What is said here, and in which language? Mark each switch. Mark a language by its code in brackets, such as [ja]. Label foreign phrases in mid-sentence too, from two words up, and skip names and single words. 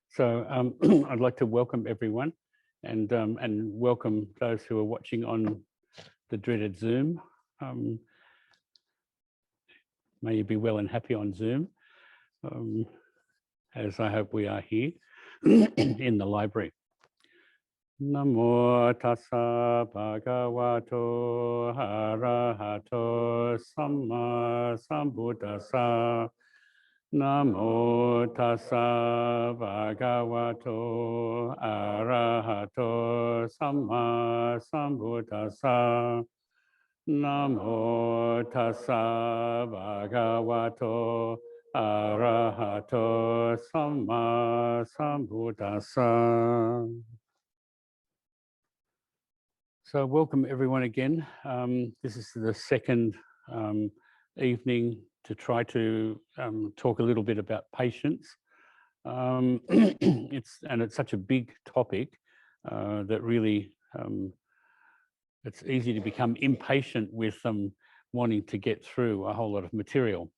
[en] I'd like to welcome everyone and welcome those who are watching on the dreaded Zoom. May you be well and happy on Zoom, as I hope we are here in the library. [pi] Namo tassa bhagavato arahato samma sambuddhassa. Namo tassa bhagavato arahato samma sambuddhassa. Namo tassa bhagavato arahato samma sambuddhassa. [en] So welcome everyone again. This is the second evening to try to talk a little bit about patience. It's such a big topic that really it's easy to become impatient with wanting to get through a whole lot of material.